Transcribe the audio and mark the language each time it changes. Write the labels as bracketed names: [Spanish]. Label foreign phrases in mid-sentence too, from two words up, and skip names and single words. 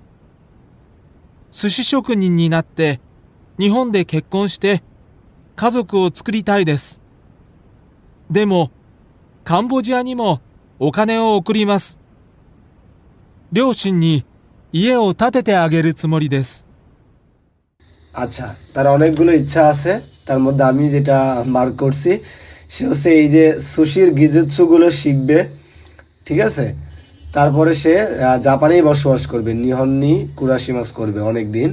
[Japanese] 寿司職人になって日本で結婚して家族を作りたいです。でもカンボジアにもお金を送ります。両親に家を建ててあげるつもりです。 [Bangla] আচ্ছা, তার অনেকগুলো ইচ্ছা আছে। তার মধ্যে আমি যেটা মার্ক করছি সে হচ্ছে এই যে সুশির গিজুৎসুগুলো শিখবে। ঠিক আছে, তারপরে সে জাপানেই বসবাস করবে, [Japanese] 日本に 暮らします [Bangla] করবে অনেক দিন।